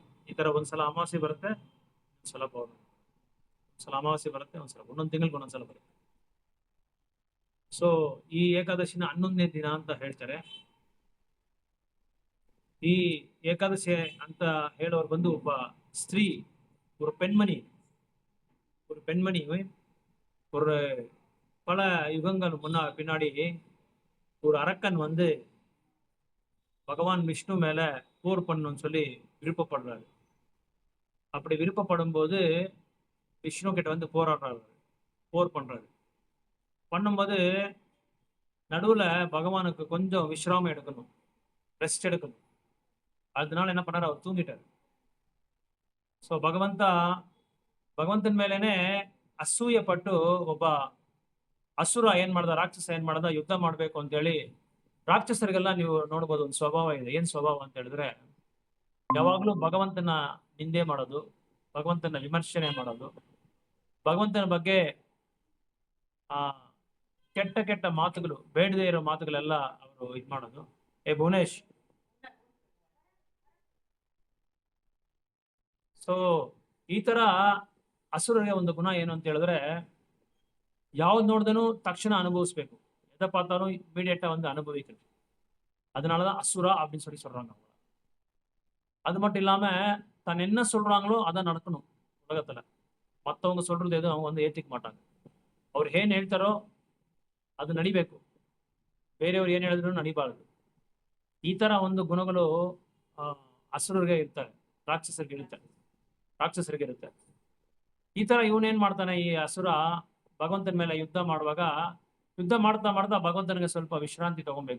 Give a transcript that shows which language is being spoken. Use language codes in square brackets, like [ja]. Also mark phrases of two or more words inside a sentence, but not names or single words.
[kn] ಈ ತರ ಒಂದ್ಸಲ ಅಮಾವಾಸ್ಯೆ ಬರುತ್ತೆ, ಒಂದ್ಸಲ ಪೌರ್ಣಮಿ, ಒಂದ್ಸಲ ಅಮಾವಾಸ್ಯೆ ಬರುತ್ತೆ, ಒಂದ್ಸಲ ಒಂದೊಂದು ತಿಂಗಳಿಗೆ ಒಂದೊಂದ್ಸಲ ಬರುತ್ತೆ. ಸೊ ಈ ಏಕಾದಶಿನ 11ನೇ ದಿನ ಅಂತ ಹೇಳ್ತಾರೆ. ಈ ಏಕಾದಶಿ ಅಂತ ಹೇಳೋರು ಬಂದು ಒಬ್ಬ ಸ್ತ್ರೀ, [ta] ஒரு பெண்மணி, ஒரு பல யுகங்கள் பின்னாடி ஒரு அரக்கன் வந்து பகவான் விஷ்ணு மேல போர் பண்ணணும்னு சொல்லி விருப்பப்படுறாரு. அப்படி விருப்பப்படும் போது விஷ்ணு கிட்ட வந்து போர் பண்றாரு. பண்ணும்போது நடுவுல பகவானுக்கு கொஞ்சம் விஸ்ராமம் எடுக்கணும், ரெஸ்ட் எடுக்கணும். அதனால என்ன பண்ணாரு, அவர் தூங்கிட்டார். [kn] ಸೊ ಭಗವಂತನ ಮೇಲೇನೆ ಅಸೂಯೆ ಪಟ್ಟು ಒಬ್ಬ ಅಸುರ ಏನ್ ಮಾಡ್ದ, ರಾಕ್ಷಸ ಏನ್ ಮಾಡ್ದ, ಯುದ್ಧ ಮಾಡ್ಬೇಕು ಅಂತೇಳಿ. ರಾಕ್ಷಸರಿಗೆಲ್ಲ ನೀವು ನೋಡ್ಬೋದು ಒಂದು ಸ್ವಭಾವ ಇದೆ. ಏನ್ ಸ್ವಭಾವ ಅಂತ ಹೇಳಿದ್ರೆ, ಯಾವಾಗ್ಲೂ ಭಗವಂತನ ನಿಂದೆ ಮಾಡೋದು, ಭಗವಂತನ ವಿಮರ್ಶನೆ ಮಾಡೋದು, ಭಗವಂತನ ಬಗ್ಗೆ ಆ ಕೆಟ್ಟ ಕೆಟ್ಟ ಮಾತುಗಳು, ಬೇಡದೇ ಇರೋ ಮಾತುಗಳೆಲ್ಲ ಅವರು ಇದ್ ಮಾಡೋದು. ಭುವನೇಶ್, ಸೊ ಈ ತರ ಅಸುರರಿಗೆ ಒಂದು ಗುಣ ಏನು ಅಂತ ಹೇಳಿದ್ರೆ, ಯಾವ್ದು ನೋಡಿದನು ತಕ್ಷಣ ಅನುಭವಿಸ್ಬೇಕು, [ta] எதை பார்த்தாலும் இமீடியட்டா வந்து அனுபவிக்கணும். அதனாலதான் அசுரா அப்படின்னு சொல்லி சொல்றாங்க. அது மட்டும் இல்லாம தான் என்ன சொல்றாங்களோ அதான் நடக்கணும் உலகத்துல. மற்றவங்க சொல்றது எதுவும் அவங்க வந்து ஏத்திக் மாட்டாங்க. [kn] ಅವ್ರು ಏನ್ ಹೇಳ್ತಾರೋ ಅದು ನಡಿಬೇಕು, ಬೇರೆಯವ್ರು ಏನ್ ಹೇಳಿದ್ರು ನಡಿಬಾರದು. ಈ ತರ ಒಂದು ಗುಣಗಳು ಅಸುರರಿಗೆ ಇರ್ತಾರೆ, ರಾಕ್ಷಸರಿಗೆ ಇರುತ್ತೆ. ಈ ತರ ಇವನೇನ್ ಮಾಡ್ತಾನೆ, ಈ ಅಸುರ ಭಗವಂತನ ಮೇಲೆ ಯುದ್ಧ ಮಾಡುವಾಗ, ಯುದ್ಧ ಮಾಡ್ತಾ ಮಾಡ್ತಾ ಭಗವಂತನಿಗೆ ಸ್ವಲ್ಪ ವಿಶ್ರಾಂತಿ ತಗೊಬೇಕು.